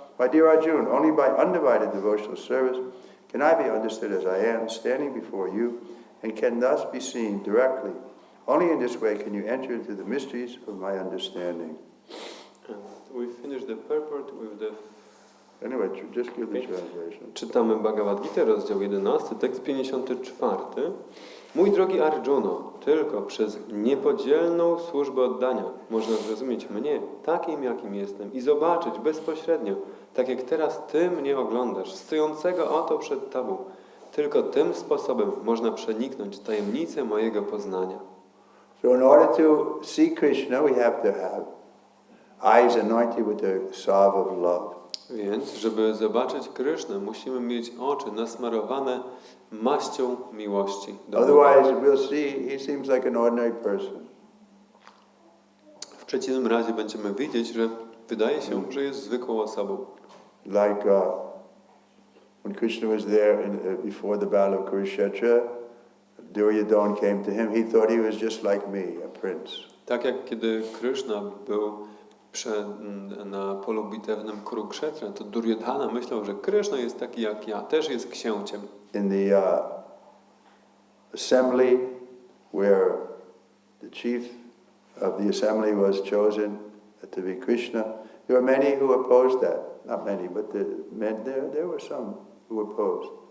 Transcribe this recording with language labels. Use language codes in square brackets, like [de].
[en] My dear Arjuna, only by undivided devotional service can I be understood as I am, standing before you and can thus be seen directly. Only in this way can you enter into the mysteries of my understanding. And we finish the purport with the... Anyway, just give the translation. [pl] Czytamy Bhagavad Gita, rozdział 11, tekst 54. Mój drogi Arjuno, tylko przez niepodzielną służbę oddania można zrozumieć mnie takim, jakim jestem i zobaczyć bezpośrednio, tak jak teraz Ty mnie oglądasz, stojącego oto przed Tobą. Tylko tym sposobem można przeniknąć tajemnicę mojego poznania. [en] So in order to see Krishna, we have to have eyes anointed with the salve of love. [pl] Więc, żeby zobaczyć Krysznę, musimy mieć oczy nasmarowane maścią miłości. [en] Otherwise, we'll see he seems like an ordinary person. [pl] W przeciwnym razie będziemy widzieć, że wydaje się, że jest zwykłą osobą. [en] Like when Krishna was there before the battle of Kurukshetra, Duryodhana came to him. He thought he was just like me, a prince. [pl] Tak jak kiedy Krishna był na polu bitewnym Kurukshetra, to Duryodhana myślał, że Krishna jest taki jak ja, też jest księciem. [en] In the assembly where the chief of the assembly was chosen to be Krishna, there were many who opposed that. Not many, but there were some who opposed.